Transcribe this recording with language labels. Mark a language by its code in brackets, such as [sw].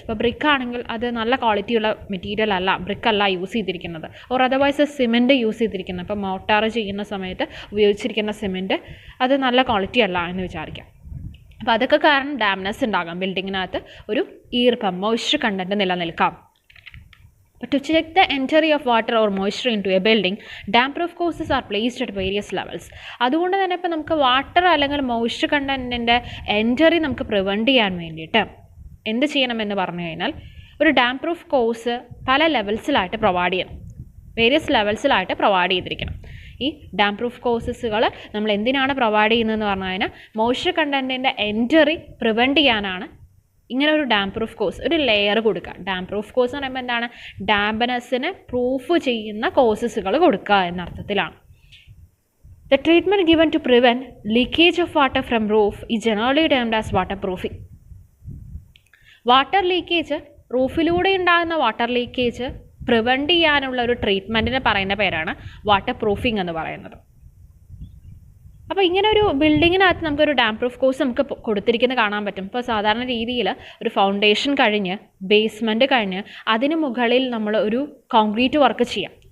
[ml] ഇപ്പോൾ ബ്രിക്ക് ആണെങ്കിൽ അത് നല്ല ക്വാളിറ്റിയുള്ള മെറ്റീരിയൽ അല്ല, ബ്രിക്കല്ല യൂസ് ചെയ്തിരിക്കുന്നത്, ഓർ അതർവൈസ് സിമെൻറ്റ് യൂസ് ചെയ്തിരിക്കുന്നത്. ഇപ്പോൾ മോട്ടാർ ചെയ്യുന്ന സമയത്ത് ഉപയോഗിച്ചിരിക്കുന്ന സിമെൻറ്റ് അത് നല്ല ക്വാളിറ്റി അല്ല എന്ന് വിചാരിക്കാം. അപ്പോൾ അതൊക്കെ കാരണം ഡാംനെസ് ഉണ്ടാകാം, ബിൽഡിങ്ങിനകത്ത് ഒരു ഈർപ്പം, moisture content നിലനിൽക്കാം. [en] But to check the entry of water or moisture into a building, damp proof courses are placed at various levels. [ml] അതുകൊണ്ട് തന്നെ ഇപ്പോൾ നമുക്ക് വാട്ടർ അല്ലെങ്കിൽ മോയ്സ്ചർ കണ്ടൻറ്റിൻ്റെ എൻട്രി നമുക്ക് പ്രിവെൻറ്റ് ചെയ്യാൻ വേണ്ടിയിട്ട് എന്ത് ചെയ്യണമെന്ന് പറഞ്ഞു കഴിഞ്ഞാൽ ഒരു ഡാം പ്രൂഫ് കോഴ്സ് പല ലെവൽസിലായിട്ട് പ്രൊവൈഡ് ചെയ്യണം, വേരിയസ് ലെവൽസിലായിട്ട് പ്രൊവൈഡ് ചെയ്തിരിക്കണം. ഈ ഡാം പ്രൂഫ് കോഴ്സസുകൾ നമ്മൾ എന്തിനാണ് പ്രൊവൈഡ് ചെയ്യുന്നതെന്ന് പറഞ്ഞു കഴിഞ്ഞാൽ മോയ്സ്ചർ കണ്ടൻറ്റിൻ്റെ എൻട്രി പ്രിവെൻറ്റ് ചെയ്യാനാണ് ഇങ്ങനെ ഒരു ഡാം പ്രൂഫ് കോഴ്സ്, ഒരു ലെയർ കൊടുക്കുക. ഡാം പ്രൂഫ് കോഴ്സ് എന്ന് പറയുമ്പോൾ എന്താണ്? ഡാംപ്നെസ്സിനെ പ്രൂഫ് ചെയ്യുന്ന കോഴ്സസുകൾ കൊടുക്കുക എന്നർത്ഥത്തിലാണ്. [en] The treatment given to prevent leakage of water from roof is generally termed as waterproofing. [ml] Water leakage, റൂഫിലൂടെ ഉണ്ടാകുന്ന വാട്ടർ ലീക്കേജ് പ്രിവെൻറ്റ് ചെയ്യാനുള്ള ഒരു ട്രീറ്റ്മെൻറ്റിന് പറയുന്ന പേരാണ് വാട്ടർ പ്രൂഫിംഗ് എന്ന് പറയുന്നത്. അപ്പോൾ ഇങ്ങനെ ഒരു ബിൽഡിങ്ങിനകത്ത് നമുക്കൊരു ഡാം പ്രൂഫ് കോഴ്സ് നമുക്ക് കൊടുത്തിരിക്കുന്നത് കാണാൻ പറ്റും. ഇപ്പോൾ സാധാരണ രീതിയിൽ ഒരു ഫൗണ്ടേഷൻ കഴിഞ്ഞ് ബേസ്മെൻറ്റ് കഴിഞ്ഞ് അതിന് മുകളിൽ നമ്മൾ ഒരു കോൺക്രീറ്റ് വർക്ക് ചെയ്യാം.